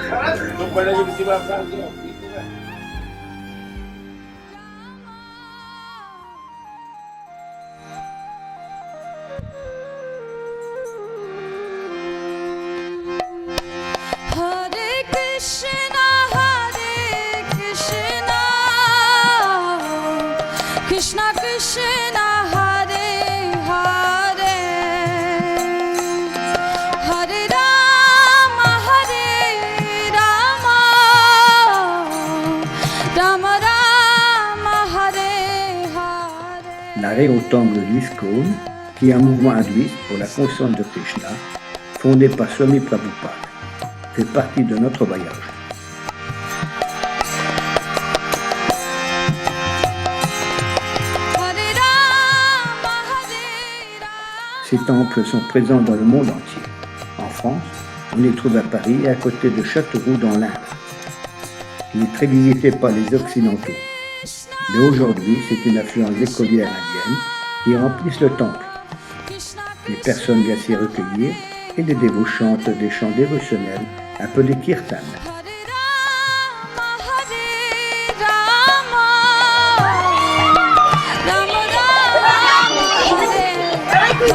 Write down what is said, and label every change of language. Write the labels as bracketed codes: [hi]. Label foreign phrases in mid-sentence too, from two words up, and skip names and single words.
[ms] Lupa lagi di belakang tu. [fr] Hare Krishna, Krishna Krishna, Hare Hare, Hare Rama, Rama Rama, Hare Hare. L'arrêt au temple d'ISKCON, qui est un mouvement hindouiste pour la conscience de Krishna, fondé par Swami Prabhupada, fait partie de notre voyage. Hare Rama, Hare Rama. Ces temples sont présents dans le monde entier. En France, on les trouve à Paris et à côté de Châteauroux dans l'Inde. Il est très visité par les Occidentaux. Mais aujourd'hui, c'est une affluence d'écolières indiennes qui remplissent le temple. Les personnes viennent s'y recueillir et les dévots chantent des chants dévotionnels appelés kirtan. Hare Rama, Rama Rama, Hare Hare.